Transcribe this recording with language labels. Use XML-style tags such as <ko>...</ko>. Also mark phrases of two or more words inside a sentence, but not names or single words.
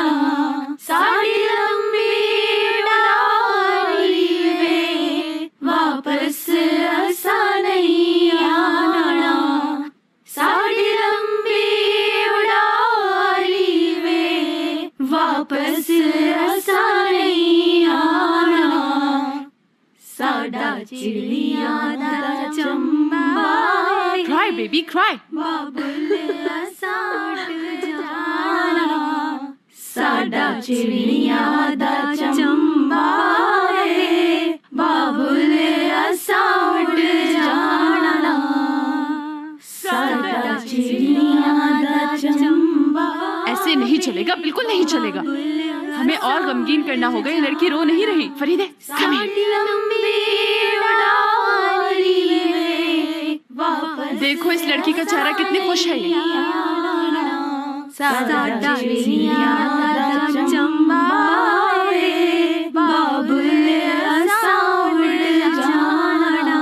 <pa>ਸਾਡੀ ਲੰਬੀ ਉਡਾਰੀ ਵੇ ਵਾਪਸ ਐਸਾ ਨਹੀਂ ਆਨਾ। ਸਾਡੀ ਲੰਬੀ ਉਡਾਰੀ ਵੇ ਵਾਪਸ ਐਸਾ ਨਹੀਂ ਆਨਾ। ਸਾਡਾ ਚਿੜੀਆ ਦਾ ਚੰਬਾ</pa> <en>Cry, baby, cry.</en> <pa>ਬਾਬੁਲ ਐਸਾ ਉੜ ਜਾਨਾ। ਸਾਡਾ ਚਿੜੀਆ ਦਾ ਚੰਬਾ ਵੇ ਬਾਬੁਲ ਐਸਾ ਉੜ ਜਾਨਾ। ਸਾਡਾ ਚਿੜੀਆ ਦਾ ਚੰਬਾ।</pa> <hi>ऐसे नहीं चलेगा, बिल्कुल नहीं चलेगा। हमें और गमगीन करना होगा। ये लड़की रो नहीं रही। फरीदे,</hi> <en>come here.</en> <pa>ਸਾਡੀ ਲੰਬੀ ਉਡਾਰੀ ਵੇ ਵਾਪਸ</pa> <hi>देखो इस लड़की का चेहरा कितनी खुश है ये।</hi> <pa>ਸਾਡਾ ਚਿੜੀਆ ਦਾ ਚੰਬਾ ਵੇ ਬਾਬੁਲ ਐਸਾ ਉੜ ਜਾਨਾ।</pa>